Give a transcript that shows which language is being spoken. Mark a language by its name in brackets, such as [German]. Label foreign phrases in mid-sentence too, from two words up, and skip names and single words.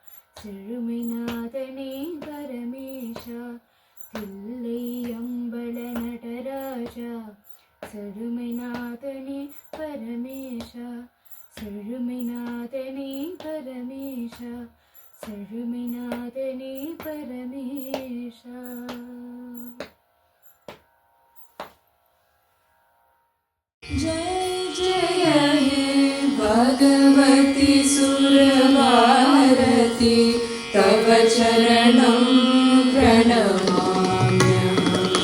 [Tamil] செழுமைநாதனே பரமேஷா தில்லை அம்பல நடராஜா செழுமைநாதனே பரமேஷா செழுமைநாதனே பரமேஷா செழுமைநாதனே பரமேஷா. [Sanskrit] जय जय हे भगवती सुरभारती तव चरणं प्रणमाम्यहम्.